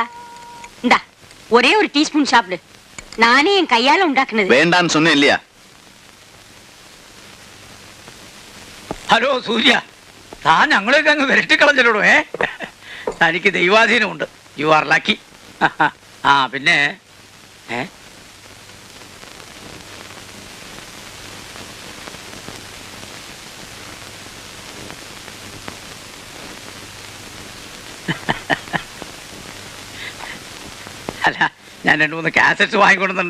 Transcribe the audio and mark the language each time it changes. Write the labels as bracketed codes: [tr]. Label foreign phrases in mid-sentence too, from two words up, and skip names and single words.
[ta] இந்தா, ஒரே ஒரு டீஸ்பூன் சாப்பிடு. நானே என் கையால உண்டாக்குனது. വേണ്ടാന്ന് சொன்னேன் இல்லையா? [ml] ഹലോ സൂര്യ, താൻ ഞങ്ങളെയൊക്കെ അങ്ങ് വിരട്ടിക്കളഞ്ഞിടോ. തനിക്ക് ദൈവാധീനമുണ്ട്. [en] you are lucky. [ml] ആ പിന്നെ അല്ല, ഞാൻ 2-3 കാസറ്റ്സ് വാങ്ങിക്കൊടുന്നുണ്ട്.